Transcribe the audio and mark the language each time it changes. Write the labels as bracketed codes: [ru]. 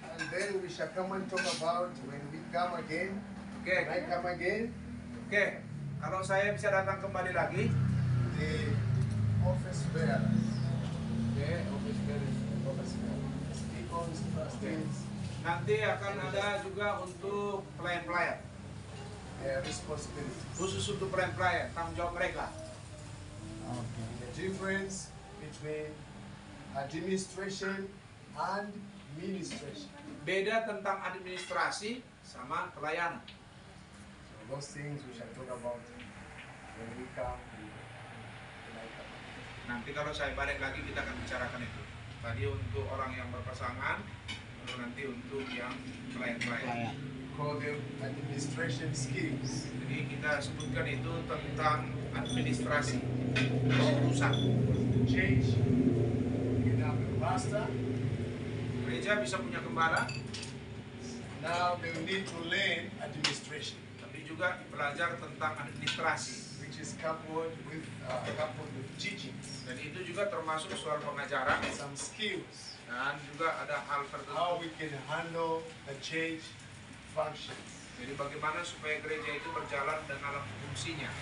[en] then we shall come and talk about when we come again. Oke, When I come again, oke. [id] Kalau saya bisa datang kembali lagi, [en] the office bearers. oke, office bearers. deacons, trustees, [id] Nanti akan ada juga untuk pelayan-pelayan. [en] their responsibilities. [id] Khusus untuk pelayan-pelayan, tanggung jawab mereka. [en] The difference between administration and ministration. [id] Beda tentang administrasi sama pelayanan. [en] So those things we shall talk about when we come tonight. [id] Nanti kalau saya balik lagi kita akan bicarakan itu. Tadi untuk orang yang berpasangan, lalu nanti untuk yang pelayan-pelayan. [en] Call them administration skills. [id] Jadi kita sebutkan itu tentang administrasi, urusan. [en] Change. You can have a pastor. [id] Gereja bisa punya gembala, [en] Now they will need to learn administration, [id] tapi juga belajar tentang administrasi. [en] which is coupled with teachings, [id] Dan itu juga termasuk soal pengajaran [en] some skills, [id] dan juga ada hal [en] how [id] tertentu. [en] we can handle the church functions [id] Jadi bagaimana supaya gereja itu berjalan dengan fungsinya